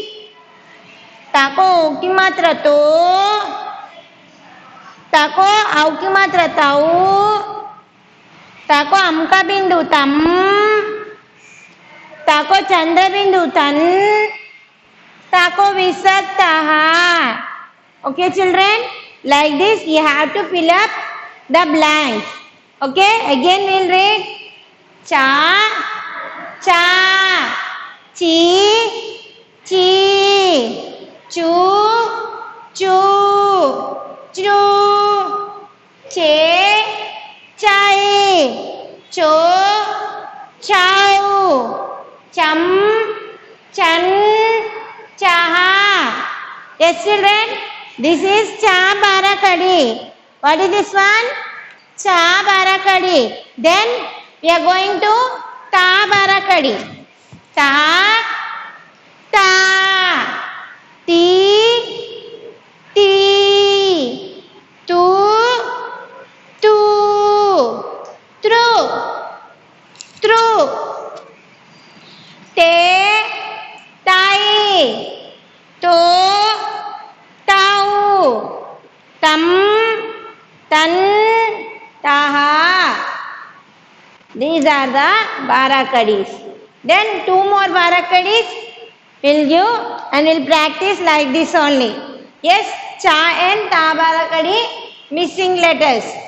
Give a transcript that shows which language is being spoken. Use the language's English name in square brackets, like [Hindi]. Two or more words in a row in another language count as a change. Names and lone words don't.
[Hindi] ता को ओ की मात्रा तो. ता को आउ की मात्रा ताऊ. ता को अम का बिंदु तम. ता को चंद्र बिंदु तन. ता को विसर्ग ताहा. [English] Okay, children, like this you have to fill up the blanks. Okay, again we'll read [Hindi] च च, चि चि, चु चु, चृ चे चै, चो चाऊ चम चन चह. [English] Yes children, this is cha barakadi. What is this one? Cha barakadi. Then we are going to ta barakadi. [Hindi] त त ति ति तु तु तृ तृ ते तै तो तौ तं तँ तः. [English] These are the barakadis. Then two more barakadis will give and will practice like this only. Yes, cha and ta barakadi missing letters.